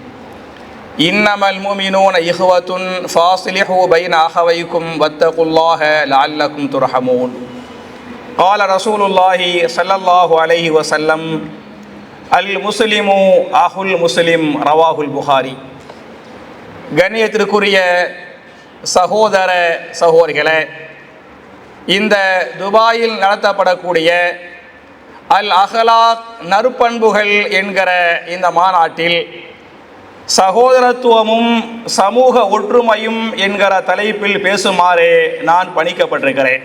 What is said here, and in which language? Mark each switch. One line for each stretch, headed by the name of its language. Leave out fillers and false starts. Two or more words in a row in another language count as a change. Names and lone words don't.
Arabic: إنما المؤمنون إخوة فاصلحوا بين أخويكم واتقوا الله لعلكم ترحمون. قال رسول الله صلى الله عليه وسلم المسلم أخو المسلم رواه البخاري.
Tamil: கண்ணியத்திற்குரிய சகோதர சகோதரிகளே, இந்த துபாயில் நடத்தப்படக்கூடிய அல் அஹ்லாக் நற்பண்புகள் என்கிற இந்த மாநாட்டில் சகோதரத்துவமும் சமூக ஒற்றுமையும் என்கிற தலைப்பில் பேசுமாறு நான் பணிக்கப்பட்டிருக்கிறேன்.